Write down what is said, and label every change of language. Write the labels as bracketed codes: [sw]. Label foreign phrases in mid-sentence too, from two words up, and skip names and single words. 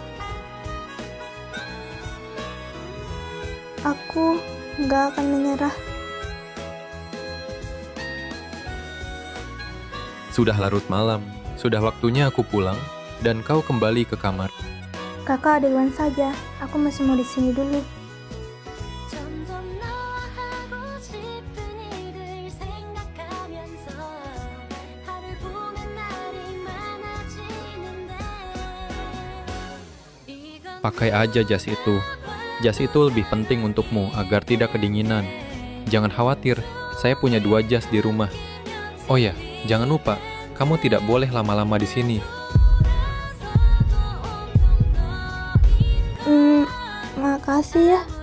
[id] Aku nggak akan menyerah. Sudah larut malam, sudah waktunya aku pulang, dan kau kembali ke kamar. Kakak duluan saja, aku masih mau di sini dulu. [ko] 점점 너와 하고 싶은 일들 생각하면서 하늘 보는 날이 많아지는데 이건 [id] Pakai aja jas itu. Jas itu lebih penting untukmu agar tidak kedinginan. Jangan khawatir, saya punya 2 jas di rumah. Oh ya, jangan lupa, kamu tidak boleh lama-lama di sini. Makasih ya.